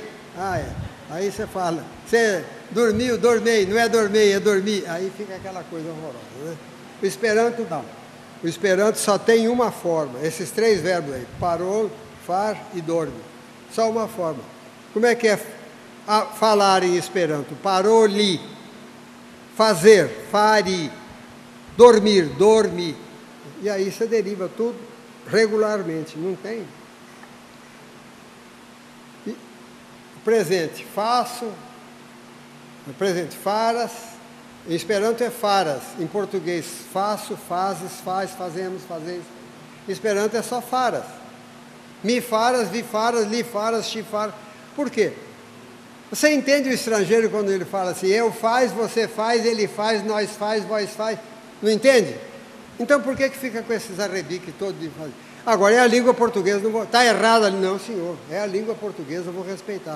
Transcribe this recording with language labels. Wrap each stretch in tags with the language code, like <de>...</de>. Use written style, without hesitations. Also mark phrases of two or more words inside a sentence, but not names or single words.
<pt>Aí você fala. Você dormiu? Dormei. Não é dormir, é dormir. Aí fica aquela coisa horrorosa, né? O Esperanto não. O Esperanto só tem uma forma. Esses 3 verbos aí. Parou, far e dorme. Só uma forma. Como é que é falar em Esperanto, paroli. Fazer, fari. Dormir, dormi. E aí você deriva tudo regularmente, não tem? E, presente, faço. Presente, faras. Em Esperanto é faras. Em português, faço, fazes, faz, fazemos, fazeis. Em Esperanto é só faras.</pt> <eo>Mi faras, vi faras, li faras, chi faras.</eo> <pt>Por quê? Você entende o estrangeiro quando ele fala assim, eu faz, você faz, ele faz, nós faz, vós faz. Não entende? Então por que fica com esses arrebiques todos de fazer? Agora é a língua portuguesa, não vou... Está errado ali, não senhor, é a língua portuguesa, eu vou respeitar.</pt>